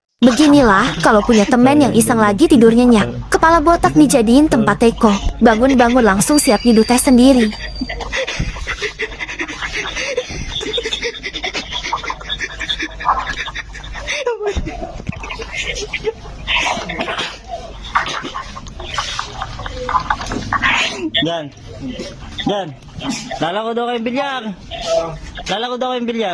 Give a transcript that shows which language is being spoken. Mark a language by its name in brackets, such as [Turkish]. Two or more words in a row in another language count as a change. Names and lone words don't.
[Indonesian] Beginilah kalau punya temen yang iseng lagi tidur nyenyak. Kepala botak dijadiin tempat teko. Bangun-bangun langsung siap nyeduh teh sendiri. Gan. Gan. [Filipino] Lalako daw kayong bilyar. Lalako daw kayong bilyar.